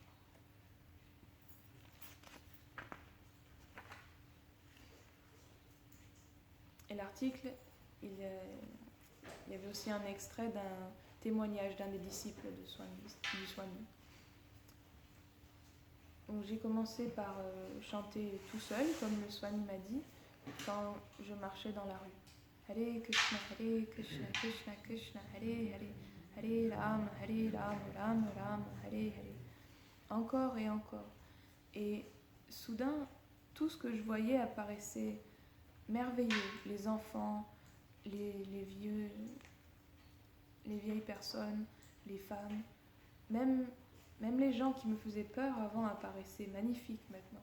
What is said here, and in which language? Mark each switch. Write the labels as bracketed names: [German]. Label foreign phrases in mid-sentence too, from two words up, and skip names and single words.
[French] Et l'article, il y avait aussi un extrait d'un témoignage d'un des disciples du Swami. Donc j'ai commencé par chanter tout seul, comme le Swami m'a dit, quand je marchais dans la rue. Hare Krishna, Krishna Krishna, Hare Hare, Hare Ram, Ram Ram, Hare Hare. Encore et encore. Et soudain, tout ce que je voyais apparaissait merveilleux. Les enfants, les vieux, les vieilles personnes, les femmes, même les gens qui me faisaient peur avant apparaissaient magnifiques maintenant.